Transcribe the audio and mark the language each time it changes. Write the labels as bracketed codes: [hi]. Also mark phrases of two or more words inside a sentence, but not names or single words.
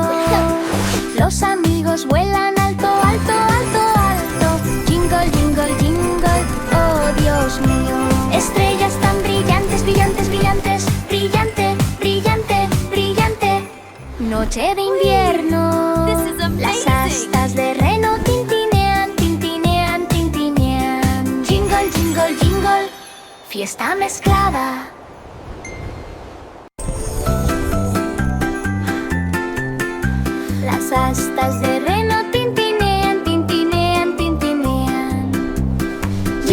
[es] Los amigos vuelan alto, alto, alto, alto. [en] Jingle, jingle, jingle, [es] oh Dios mío. Estrellas tan brillantes, brillantes, brillantes. Brillante, brillante, brillante. Noche de invierno. [en] This is amazing. [es] Las astas de reno tintinean, tintinean, tintinean. [en] Jingle, jingle, jingle. [es] Fiesta mezclada. Las astas de reno tintinean, tintinean, tintinean.